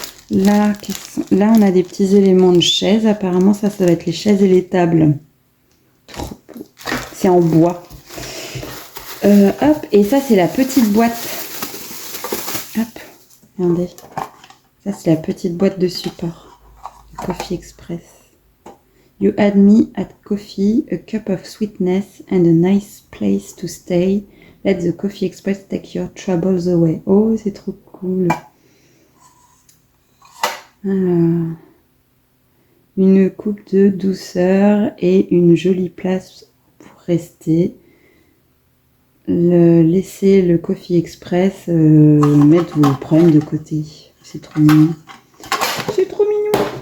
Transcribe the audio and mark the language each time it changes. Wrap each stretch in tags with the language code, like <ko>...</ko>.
<fr>Là, on a des petits éléments de chaises. Apparemment, ça va être les chaises et les tables. Trop beau. C'est en bois. Hop, et ça, c'est la petite boîte. Hop. Regardez, ça c'est la petite boîte de support.</fr> <en>Coffee Express. You add me at coffee, a cup of sweetness and a nice place to stay. Let the Coffee Express take your troubles away.</en> <fr>Oh, c'est trop cool. Alors, une coupe de douceur et une jolie place pour rester. Laisser le Coffee Express mettre vos problèmes de côté. C'est trop mignon. C'est trop mignon.</fr>